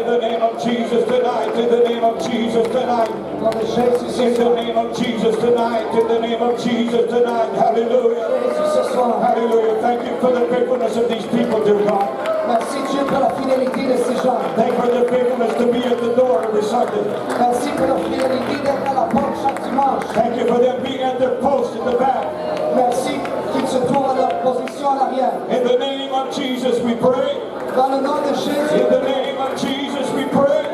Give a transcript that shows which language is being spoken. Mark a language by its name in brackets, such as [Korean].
[English] In the name of Jesus tonight. In the name of Jesus tonight. [French] Au nom de Jésus [English] In [French] ce [English] the [French] soir. [English] name of Jesus tonight. In the name of Jesus tonight. Hallelujah. [French] Jésus ce soir. [English] Hallelujah. Thank you for the faithfulness of these people, dear God. [French] Merci Dieu pour la fidélité de ces gens. [English] Thank you for their faithfulness to be at the door every Sunday. [French] Merci pour la fidélité d'être à la porte chaque dimanche. [English] Thank you for them being at their post in the back. [French] Merci qu'ils se trouvent à leur position à l'arrière. [English] In the name of Jesus we pray. [French] Dans le nom de Jésus. [English] In the name of Jesus we pray.